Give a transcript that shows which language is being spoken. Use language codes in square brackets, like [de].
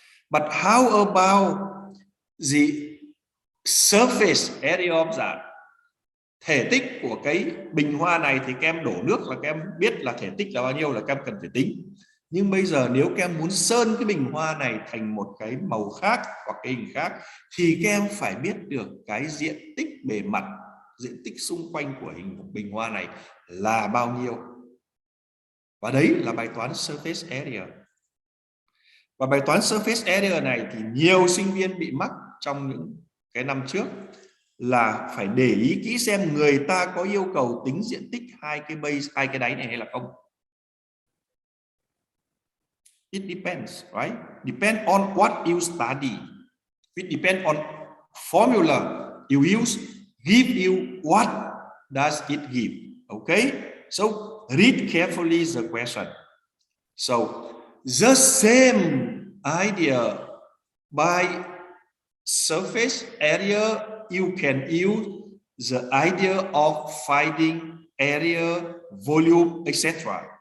[en] But how about the surface area of that? [vi] Thể tích của cái bình hoa này thì các em đổ nước là các em biết là thể tích là bao nhiêu, là các em cần phải tính. Nhưng bây giờ nếu các em muốn sơn cái bình hoa này thành một cái màu khác hoặc cái hình khác thì các em phải biết được cái diện tích bề mặt, diện tích xung quanh của hình bình hoa này là bao nhiêu. Và đấy là bài toán surface area. Và bài toán surface area này thì nhiều sinh viên bị mắc trong những cái năm trước, là phải để ý kỹ xem người ta có yêu cầu tính diện tích hai cái base, hai cái đáy này hay là không. [en] It depends, right? Depend on what you study. It depends on formula you use, give you what does it give. Okay? So read carefully the question. So the same idea by surface area, you can use the idea of finding area, volume, etc.